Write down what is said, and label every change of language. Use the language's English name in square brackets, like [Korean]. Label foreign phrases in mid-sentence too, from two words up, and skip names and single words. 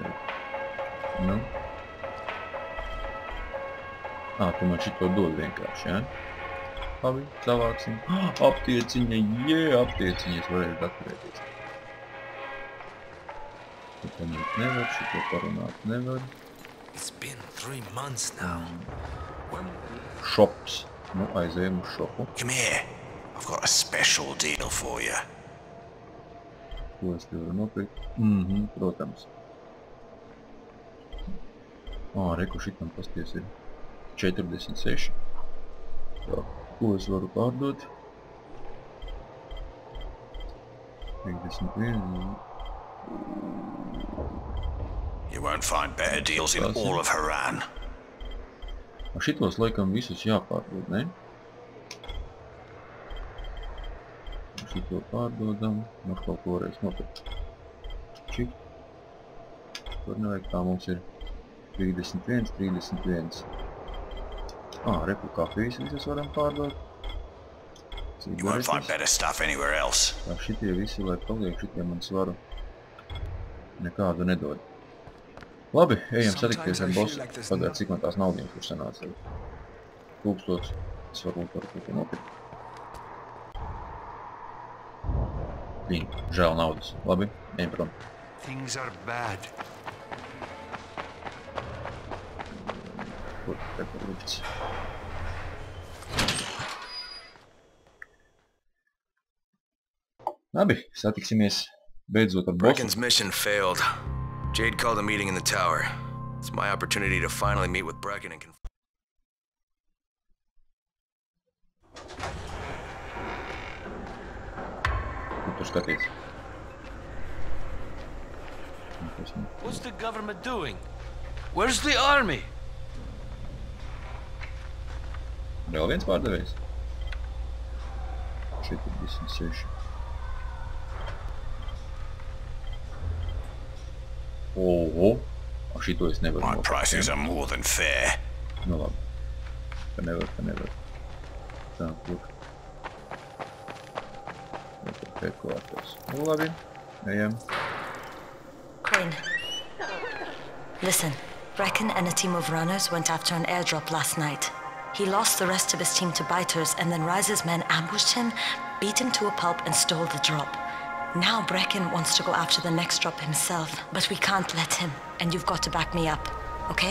[Latvian] Nu? Tu man šito dod vienkārši, jā? Labi, savāksim. Aptieciņa, aptieciņa, es varēšu atturēties. Šito paņemt nevar, šito parunāt nevar. [English] It's been 3 months now. [Latvian] Šops. Nu, aizējam uz šopu. [English] Come here. I've got a special deal for you. [Latvian] Ko es te varu nopirkt? Protams. Reku šitam pasties ir 46. Tā, ko es varu pārdot? 51. [English] You won't find better deals in all of Haran. [Latvian] Šitos laikam visus jāpārdod, ne? Šito pārdodam. Mums kaut ko varēs nopirkt. Čik. Tur nevajag, tā mums ir 31. Reku kafijas visas varam pārdot. [English] You won't find better stuff anywhere else. [Latvian] Tā šitie visi, lai paliek, šitie man svaru nekādu nedod. Labi, ejam satikties ar bosu. Pagād, cik man tās naudiņas tur sanāca. 1000. Es varbūt varu kaut ko nopirkt. Viņi, žēl naudas. Labi, ejam prom. [English] Things are bad. [Latvian] Kur te par lifts? Labi, satiksimies beidzot ar bosu. [English] Brecken's mission failed. Jade called a meeting in the tower. It's my opportunity to finally meet with Brecken and [Latvian] Tur skaties. [English] What's the government doing? Where's the army? [Latvian] Vēl viens pārdevējs. 46. Oho. Šito es nevaru My nopirkt. [English] prices are more than fair. [Latvian] Nu labi. Ka nevar. Tā, kur. Headquarters. Nu labi. Ejam. [English] Crane. Listen, Brecken and a team of runners went after an airdrop last night. He lost the rest of his team to biters, and then Rise's men ambushed him, beat him to a pulp, and stole the drop. Now Brecken wants to go after the next drop himself, but we can't let him, and you've got to back me up, okay?